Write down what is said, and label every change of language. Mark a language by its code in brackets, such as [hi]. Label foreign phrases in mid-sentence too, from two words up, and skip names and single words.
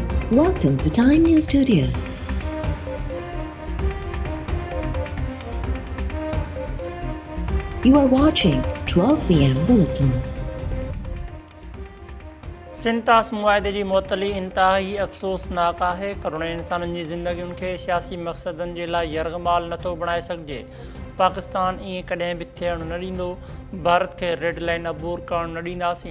[en] Welcome to Time News Studios. You are watching 12 p.m. Bulletin. [sd] सिंतास मुआदे जी मुअतली इंतहाई अफ़सोसनाक है। करोड़ इंसाननि जी ज़िंदगियुनि खे सियासी मक़सदनि जे लाइ यरग़माल नथो बणाए सघिजे। पाकिस्तान ईअं कॾहिं बि थियणु न ॾींदो। भारत खे [en] red line [sd] अबूर करणु न ॾींदासीं।